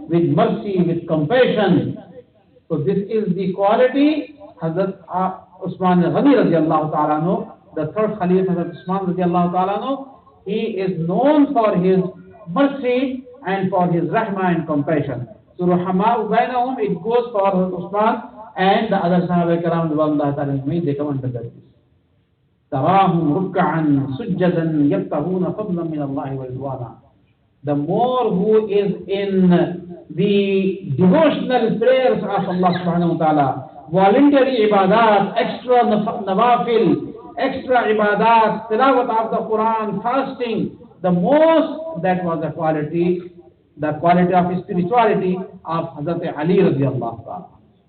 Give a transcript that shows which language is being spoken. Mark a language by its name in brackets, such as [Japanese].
[English] with mercy, with compassion. So this is the quality Hazrat Usman al-Ghani radiallahu ta'ala anhu, the third Khalif Hazrat Usman radiallahu ta'ala anhu. He is known for his mercy and for his rahmah and compassion. So [Arabic] Ruhama'u bainahum, [English] it goes for Hazrat Usman and the other Sahaba Kiram radiallahu ta'ala, they come under that. [Arabic] تراهم ركعا سجدا يبتغون فضلا من الله ورضوانا. [English] The more who is in the devotional prayers of Allah subhanahu wa ta'ala, voluntary ibadat, extra nawafil, extra ibadat, tilawat of the Quran, fasting, the most, that was the quality of spirituality of Hazrat Ali radiallahu ta'ala.